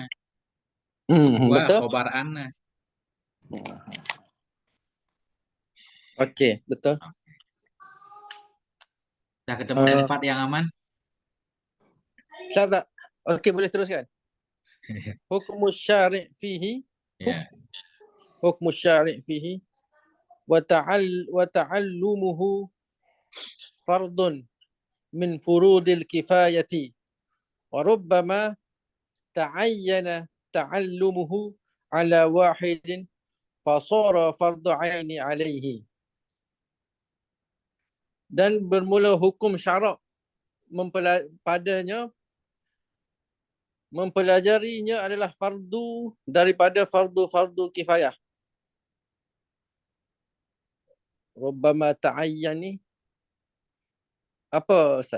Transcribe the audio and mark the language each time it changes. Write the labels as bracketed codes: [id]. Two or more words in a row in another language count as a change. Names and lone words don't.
[ms] Wa Betul. [ar] خبر أن. [ms] Okey, betul. Dah ketemu tempat yang aman? Tak. Okey, boleh teruskan. [ar] حكم الشرع فيه. حكم الشرع فيه وتعلمه فرض من فروض الكفاية وربما تعين تعلمه على واحد فصار فرض عين عليه. [ms] Dan bermula hukum syarak padanya mempelajarinya adalah fardu daripada fardu-fardu kifayah. [ar] ربما تعين [ms] ni apa Ustaz?